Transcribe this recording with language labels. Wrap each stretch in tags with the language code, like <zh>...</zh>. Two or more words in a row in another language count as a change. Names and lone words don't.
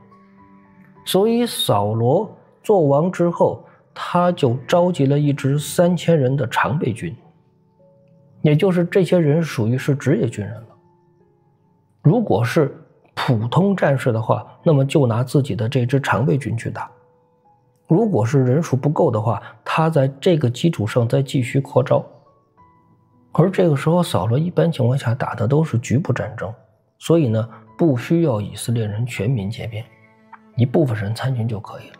<zh>所以掃羅做王之後，他就召集了一支3000人的常備軍，也就是這些人屬於是職業軍人了。如果是普通戰士的話，那麼就拿自己的這支常備軍去打。如果是人數不夠的話，他在這個基礎上再繼續擴招。而這個時候掃羅一般情況下打的都是局部戰爭，所以呢，不需要以色列人全民皆兵，一部分人參軍就可以了。</zh>